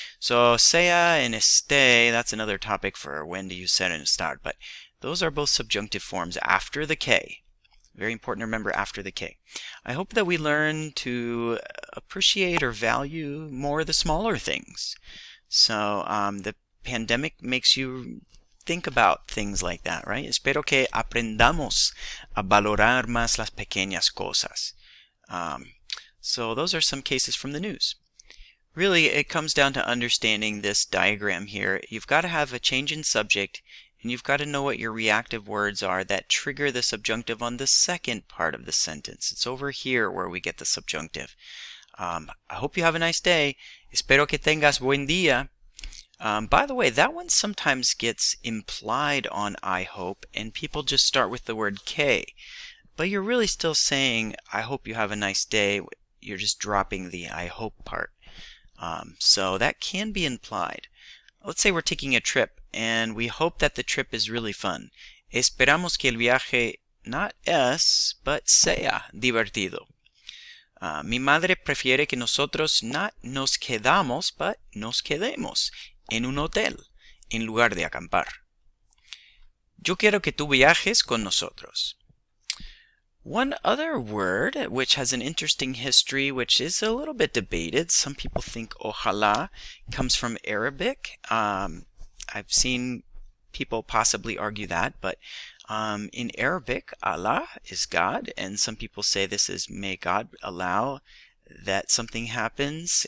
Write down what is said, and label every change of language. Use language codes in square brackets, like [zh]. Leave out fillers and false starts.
[en] So sea and esté, that's another topic for when to use ser and estar, but those are both subjunctive forms after the K. Very important to remember after the K. I hope that we learn to appreciate or value more the smaller things. So the pandemic makes you think about things like that, right? [es] Espero que aprendamos a valorar más las pequeñas cosas. [en] So those are some cases from the news. Really, it comes down to understanding this diagram here. You've got to have a change in subject And you've got to know what your reactive words are that trigger the subjunctive on the second part of the sentence. It's over here where we get the subjunctive. I hope you have a nice day. [es] Espero que tengas buen día. [en] By the way, that one sometimes gets implied on I hope, and people just start with the word que. But you're really still saying, I hope you have a nice day. You're just dropping the I hope part. So that can be implied. Let's say we're taking a trip, and we hope that the trip is really fun. [es] Esperamos que el viaje not es, but sea divertido. Mi madre prefiere que nosotros not nos quedamos, but nos quedemos en un hotel, en lugar de acampar. Yo quiero que tú viajes con nosotros. [en] One other word which has an interesting history, which is a little bit debated. Some people think ojalá comes from Arabic. I've seen people possibly argue that, but in Arabic, Allah is God, and some people say this is may God allow that something happens.